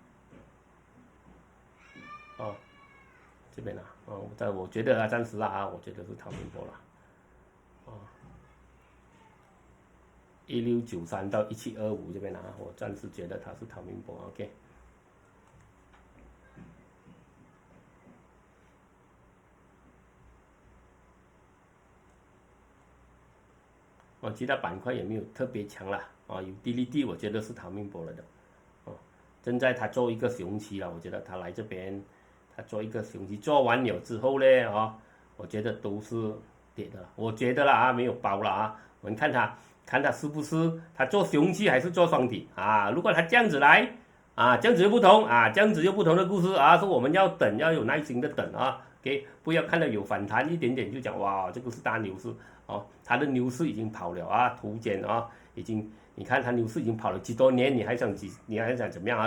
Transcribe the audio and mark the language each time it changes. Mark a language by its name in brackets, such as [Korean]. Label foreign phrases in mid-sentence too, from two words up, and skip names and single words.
[Chinese] 哦，這邊啊，哦，我覺得啊，暫時啊，我覺得是逃命波了，哦，1693到1725這邊啊，我暫時覺得它是逃命波 ，OK。其他板塊也沒有特別強了啊，有 utility 我覺得是逃命波了的，哦，正在它做一個熊期了，我覺得它來這邊，它做一個熊期，做完了之後呢，我覺得都是跌的，我覺得了啊，沒有包了啊，我們看它是不是它做熊期還是做雙底啊？如果它這樣子來啊，這樣子又不同啊，這樣子又不同的故事啊，說我們要等，要有耐心的等啊。OK， 不要看到有反彈一點點就講哇，這個是大牛市哦，它的牛市已經跑了啊，圖鑑啊，已經你看它牛市已經跑了幾多年，你還想怎麼樣啊？